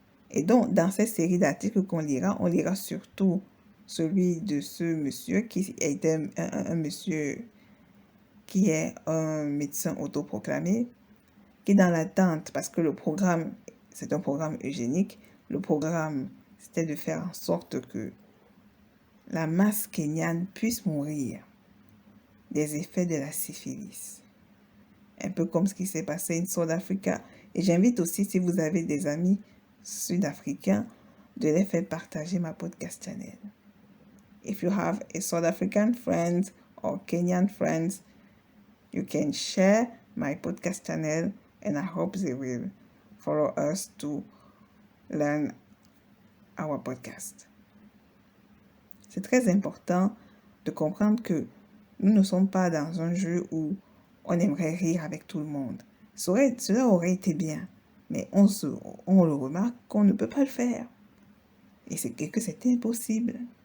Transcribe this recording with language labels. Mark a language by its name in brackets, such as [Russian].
[French] Et donc, dans cette série d'articles qu'on lira, on lira surtout celui de ce monsieur qui est un monsieur qui est un médecin autoproclamé, qui est dans l'attente, parce que le programme, c'est un programme eugénique, le programme, c'était de faire en sorte que la masse kenyane puisse mourir des effets de la syphilis. Un peu comme ce qui s'est passé en South Africa. Et j'invite aussi, si vous avez des amis sud-africains, de les faire partager ma [English] podcast channel. If you have a South African friend or Kenyan friends, you can share my podcast channel and I hope they will follow us to learn our podcast. [French] C'est très important de comprendre que nous ne sommes pas dans un jeu où on aimerait rire avec tout le monde. Cela aurait été bien, mais on le remarque qu'on ne peut pas le faire. Et c'est que c'est impossible.